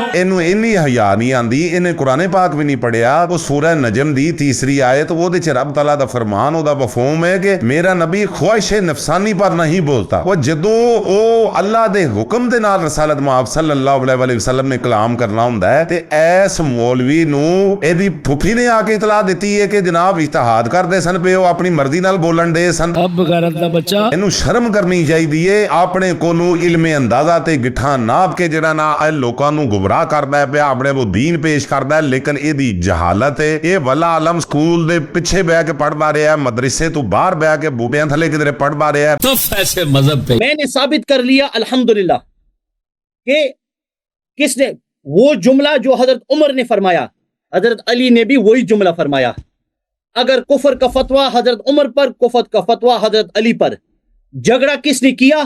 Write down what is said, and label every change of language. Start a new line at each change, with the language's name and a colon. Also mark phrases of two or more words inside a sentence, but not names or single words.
Punjabi: اینو انی حیا نہیں آندی، انہیں قرآن پاک بھی نہیں پڑھیا. وہ سورہ نجم دی تیسری آیت وہ دے چ رب تعالیٰ دا فرمان او دا مفہوم ہے کہ میرا نبی خواہش نفسانی پر نہیں بولتا. وہ جدو او اللہ دے حکم دے نال رسالت مآب صلی اللہ علیہ وسلم نے کلام کرنا ہوندا ہے تے ایس مولوی نو ایدی پھپھی نے آ کے اطلاع دیتی ہے کہ جناب اجتہاد کردے سن پہ او اپنی مرضی نال بولن ਕਰਦੇ ਸਨ। اب غیرت دا بچہ ਇਹਨੂੰ ਸ਼ਰਮ ਕਰਨੀ ਚਾਹੀਦੀ ਏ, ਆਪਣੇ ਕੋਲੋਂ ਇਲਮੇ ਅੰਦਾਜ਼ਾ ਤੇ ਗਿੱਠਾ ਨਾਪ ਕੇ ਜਿਹੜਾ ਨਾ ਇਹ ਲੋਕਾਂ ਨੂੰ ਗੁੰਮਰਾਹ ਕਰਦਾ ਪਿਆ, ਆਪਣੇ ਉਹ ਦੀਨ ਪੇਸ਼ ਕਰਦਾ ਹੈ, ਲੇਕਿਨ ਇਹਦੀ ਜਹਾਲਤ ਹੈ। ਇਹ ਵਲਾ ਆਲਮ ਸਕੂਲ ਦੇ ਪਿੱਛੇ ਬਹਿ ਕੇ ਪੜ੍ਹਦਾ ਰਿਹਾ, ਮਦਰਸੇ ਤੋਂ ਬਾਹਰ ਬਹਿ ਕੇ ਬੂਟਿਆਂ ਥੱਲੇ ਕਿਧਰੇ ਪੜ੍ਹਦਾ ਰਿਹਾ।
Urdu: تو ایسے مذہب پہ میں نے ثابت کر لیا الحمدللہ کہ کس نے وہ جملہ جو حضرت عمر نے فرمایا، حضرت علی نے بھی وہی جملہ فرمایا۔ اگر کفر کا فتویٰ حضرت عمر پر، کفر کا فتویٰ حضرت علی پر، جھگڑا کس نے کیا؟